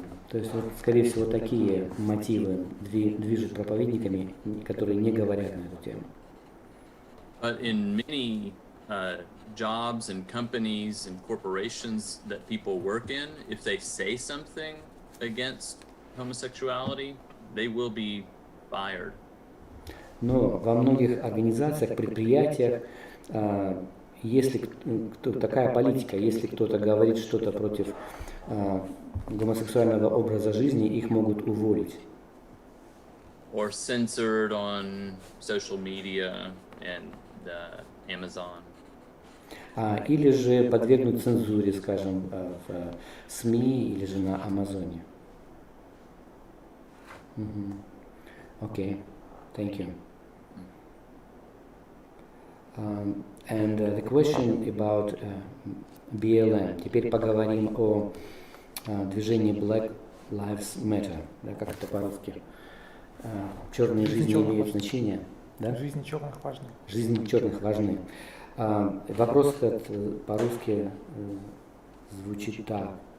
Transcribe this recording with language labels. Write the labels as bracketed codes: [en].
[ru] То есть, скорее всего, такие мотивы движут проповедниками, которые не говорят на эту тему. [en] But in many jobs and companies and corporations that people work in, if they say something against homosexuality, they will be fired. [ru] Но во многих организациях, предприятиях если такая политика, если кто-то говорит что-то против гомосексуального образа жизни, их могут уволить. [en] Or censored on social media and Amazon. [ru] Или же подвергнуть цензуре, скажем, в СМИ или же на Амазоне. [en] Okay, thank you. And the question about BLM. [ru] Теперь поговорим о движении Black Lives Matter. Да, как это по-русски? Черные жизни имеют значение. Да? Жизни черных важны. Жизни черных важны. Вопрос этот по-русски звучит так.